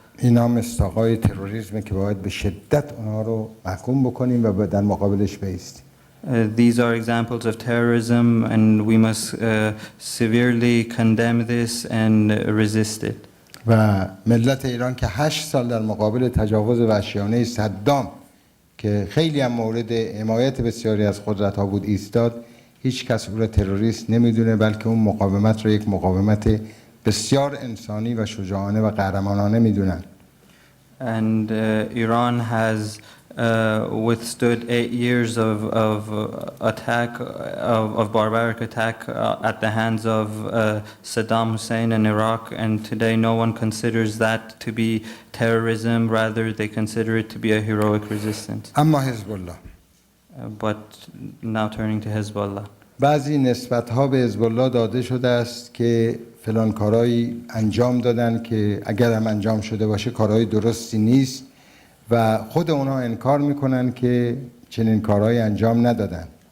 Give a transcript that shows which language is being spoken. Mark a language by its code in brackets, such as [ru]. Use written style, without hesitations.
[fa] اینا مصداقای تروریسم که باید به شدت اونها رو محکوم بکنیم و در مقابلش بایستیم. [en] These are examples of terrorism, and we must severely condemn this and resist it. [fa] و ملت ایران که 8 سال در مقابل تجاوز وحشیانه صدام که خیلی هم مورد حمایت بسیاری از قدرت‌ها بود ایستاد، هیچ کس او را تروریست نمیدونه، بلکه اون مقاومت را یک مقاومت بسیار انسانی و شجاعانه و قهرمانانه میدونن. [en] And Iran has withstood 8 years of attack, of barbaric attack at the hands of Saddam Hussein in Iraq, and today no one considers that to be terrorism, rather they consider it to be a heroic resistance. [fa] اما حزب الله [en] But now turning to Hezbollah. [fa] بعضی نسبت‌ها به حزب الله داده شده است که فلان کارهایی انجام دادن که اگر هم انجام شده باشه کارهای درستی نیست و خود اونا انکار میکنن که چنین کارهایی انجام ندادن.